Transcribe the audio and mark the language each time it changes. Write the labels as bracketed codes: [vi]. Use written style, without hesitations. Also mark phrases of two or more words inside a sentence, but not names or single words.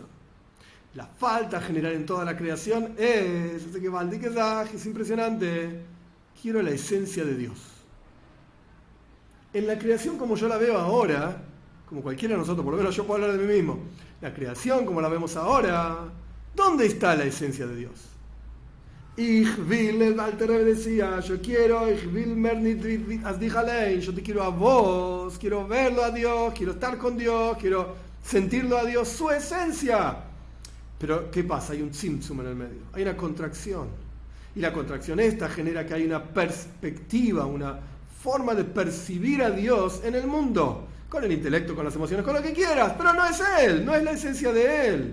[es] La falta general en toda la creación es, yo sé que Valdi que es impresionante, quiero la esencia de Dios. En la creación como yo la veo ahora, como cualquiera de nosotros, por lo menos yo puedo hablar de mí mismo, la creación como la vemos ahora, ¿dónde está la esencia de Dios? [yi] Ich will, [es] el Alter Rebbe decía, yo quiero, [yi] ich will mer nit as dich allein, [es] yo te quiero a vos, quiero verlo a Dios, quiero estar con Dios, quiero sentirlo a Dios, su esencia. Pero, ¿qué pasa? Hay un tzimtzum en el medio, hay una contracción. Y la contracción esta genera que hay una perspectiva, una forma de percibir a Dios en el mundo, con el intelecto, con las emociones, con lo que quieras, pero no es Él, no es la esencia de Él.